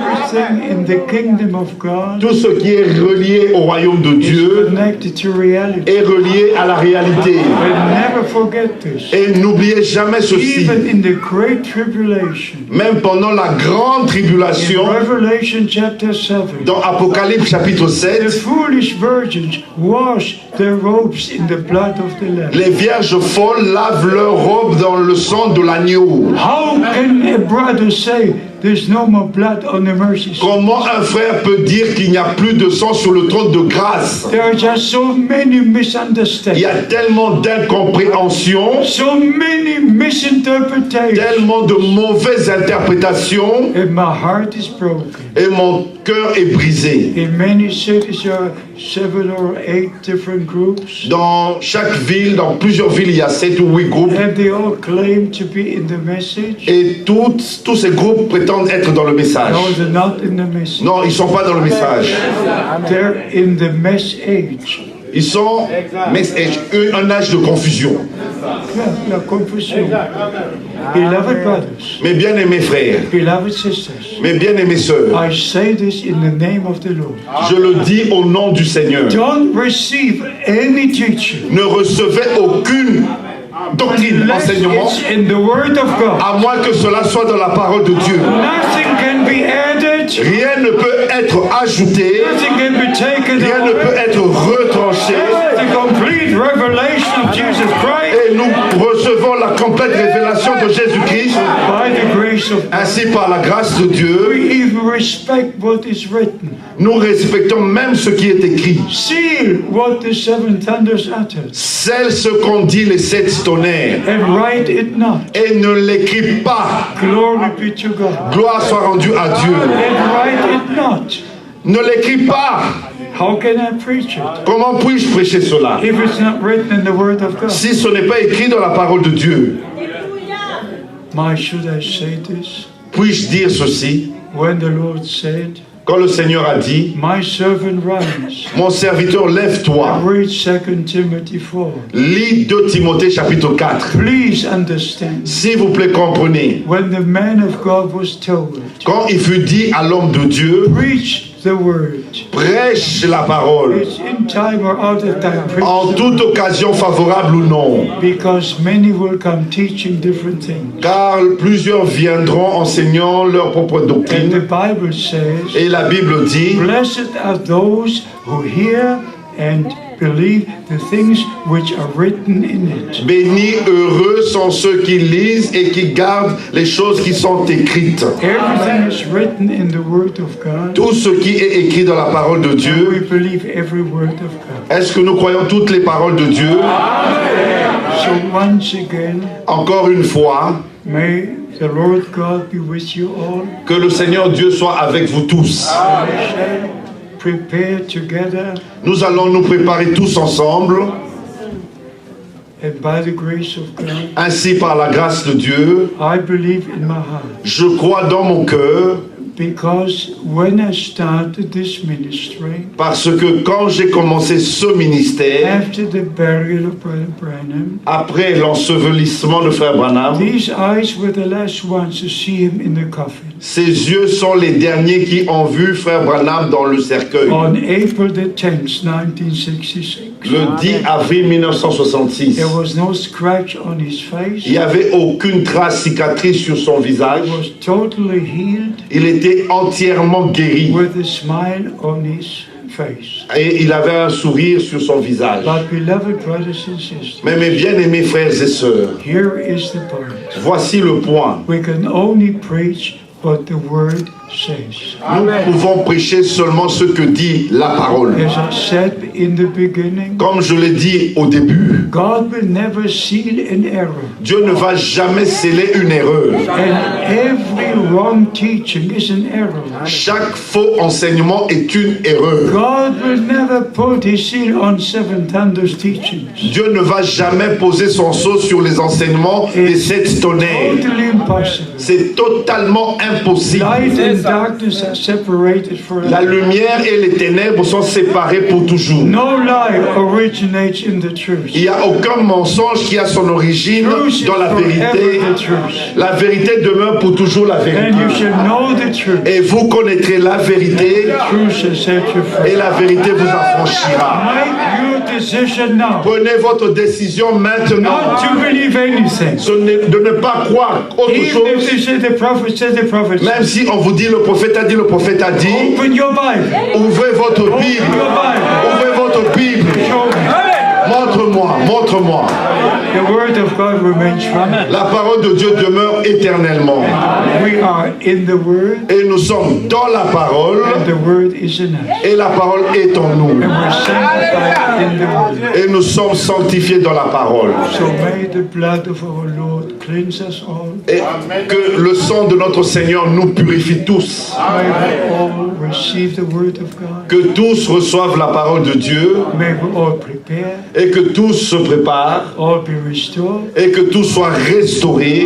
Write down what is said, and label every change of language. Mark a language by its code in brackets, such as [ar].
[en] Everything in the kingdom of God [fr] Tout ce qui est relié au royaume de [en] is [fr] Dieu [en] connected to reality. [fr] est relié à la réalité. [en] But never forget this. [fr] Et n'oubliez jamais ceci. [en] Even in the great tribulation, [fr] Même pendant la grande [en] in [fr] tribulation, [en] Revelation chapter 7, [fr] dans Apocalypse chapitre [en] the [fr] 7, [en] foolish virgins wash their robes in the blood of the Lamb. [fr] les vierges folles lavent leurs robes dans le sang de l'agneau. [en] How can a brother say there's no more blood on the mercy seat? [fr] Comment un frère peut dire qu'il n'y a plus de sang sur le trône de grâce? [en] There are just so many [fr] Il y [en] misunderstandings, [fr] a tellement d'incompréhension, [en] so many misinterpretations, [fr] tellement de mauvaises interprétations, [en] and my heart is broken. [fr] et mon cœur est brisé. [en] In many cities there are 7 or 8 different groups, [fr] Dans chaque ville, dans plusieurs villes, il y a 7 ou 8 groupes, [en] and they all claim to be in the message. [fr] et tous ces groupes prétendent être dans le message. [en] No, they're not in the message. [fr] Non, ils ne sont pas dans le message. [en] They're in the mess age. [fr] Ils sont un âge de confusion. La confusion. [en] Beloved brothers, [fr] Mes bien-aimés frères, [en] beloved sisters, [fr] mes bien-aimées sœurs, [en] I say this in the name of the Lord. [fr] je le dis au nom du Seigneur. [en] Don't receive any teaching [fr] Ne recevez aucune doctrine, [en] unless [fr] enseignement, [en] it's in the Word of God. [fr] à moins que cela soit dans la parole de Dieu. [en] Nothing can be added, [fr] Rien ne peut être ajouté, [en] nothing can be taken [fr] rien ne peut [en] away. [fr] être retranché. [en] The complete revelation of Jesus Christ [fr] Et nous recevons la complète révélation de Jésus-Christ, [en] by the grace of God. [fr] ainsi par la grâce de [en] We [fr] Dieu. [en] even respect what is written. [fr] Nous respectons même ce qui est écrit. [en] Seal what the 7 thunders uttered, [fr] Celle ce qu'ont dit les 7 tonnerres, [en] and write it not. [fr] et ne l'écris pas. [en] Glory be to God. [fr] Gloire soit rendue à Dieu. [en] And write it not. [fr] Ne l'écris pas. [en] How can I preach it [fr] Comment puis-je prêcher cela [en] if it's not written in the Word of God? [fr] si ce n'est pas écrit dans la parole de Dieu? [en] Why should I say this? [fr] Puis-je dire ceci? [en] When the Lord said, [fr] Quand le Seigneur a dit, [en] my servant rise, [fr] mon serviteur, lève-toi. [en] read 2 Timothy 4. [fr] Lis 2 Timothée chapitre 4. [en] Please understand, [fr] S'il vous plaît, comprenez. [en] when the man of God was told, [fr] Quand il fut dit à l'homme de Dieu, [en] preach the word, [fr] prêche la parole, [en] it's in time or out of time, [fr] en [en] preach the [fr] toute occasion favorable ou non. [en] because many will come teaching different things. [fr] Car plusieurs viendront enseignant leur propre [en] And the [fr] doctrine. [en] Bible says, [fr] Et la Bible dit, [en] blessed are those who hear and believe the things which are written in it. [fr] bénis, heureux sont ceux qui lisent et qui gardent les choses qui sont écrites. [en] Everything is written in the Word of God. [fr] Tout ce qui est écrit dans la parole de [en] We [fr] Dieu, [en] believe every word of God. [fr] est-ce que nous croyons toutes les paroles de Dieu? [en] So once again, [fr] Encore une fois, [en] may the Lord God be with you all. [fr] que le Seigneur Dieu soit avec vous tous. [en] We shall prepare together, [fr] Nous allons nous préparer tous ensemble, [en] and by the grace of God, [fr] ainsi par la grâce de Dieu. [en] I believe in my heart. [fr] Je crois dans mon cœur, [en] Because when I started this ministry, [fr] parce que quand j'ai commencé ce ministère, [en] after the burial of Brother Branham, [fr] après l'ensevelissement de Frère Branham, [en] these eyes were the last ones to see him in the coffin. [fr] ses yeux sont les derniers qui ont vu Frère Branham dans le cercueil. [en] On April the 10th, 1966, [fr] Le 10 avril 1966. [en] there was no scratch on his face. [fr] Il n'y avait aucune trace cicatrice sur son visage. [en] He was totally healed [fr] Il était entièrement guéri [en] with a smile on his face. [fr] et il avait un sourire sur son visage. [en] But beloved brothers and sisters, [fr] Mais mes bien-aimés frères et sœurs, [en] here is the point. [fr] voici le point. [en] We can only preach what the word says. [fr] Nous pouvons prêcher seulement ce que dit la parole. [en] As I said in the beginning, [fr] Comme je l'ai dit au début, [en] God will never seal an error. [fr] Dieu ne va jamais sceller une erreur. [en] And every wrong teaching is an error. [fr] Chaque faux enseignement est une erreur. [en] God will never put his seal on seven thunders teachings. [fr] Dieu ne va jamais poser son sceau sur les enseignements des 7 tonnerres. [en] Totally impossible. [fr] C'est totalement impossible. [en] Light and darkness are separated [fr] La [en] forever. [fr] lumière et les ténèbres sont séparées pour toujours. [en] No lie originates in the truth. [fr] Il n'y a aucun mensonge qui a son origine [en] Truth is [fr] dans la [en] forever [fr] vérité. [en] the truth. [fr] La vérité demeure pour toujours la [en] And you [fr] vérité. [en] shall know the truth. [fr] Et vous connaîtrez la vérité [en] Truth shall set you free. [fr] et la vérité vous affranchira. [en] Make your decision now. [fr] Prenez votre décision maintenant. [en] Not to believe anything. [fr] De ne pas croire autre [en] Even if [fr] chose. [en] they say the prophet said the prophet [fr] Même [en] said. [fr] si on vous dit le prophète a dit, le prophète a dit, [en] Open your Bible. [fr] ouvrez votre [en] Open [fr] Bible. [en] your Bible. [fr] Ouvrez votre Bible. [en] Show me. [fr] Montre-moi, montre-moi. [en] The word of God remains forever. [fr] La parole de Dieu demeure éternellement. [en] We are in the word, [fr] Et nous sommes dans la parole. [en] and the word is in us. [fr] Et la parole est en nous. [en] And we're sanctified in the word. [fr] Et nous sommes sanctifiés dans la parole. [en] So may the blood of our Lord cleanse us all. [fr] Et que le sang de notre Seigneur nous purifie tous. [en] May we all receive the word of God. [fr] Que tous reçoivent la parole de Dieu. [en] May we all prepare, [fr] Et que tous se préparent. [en] all be restored, [fr] Et que tout soit restauré.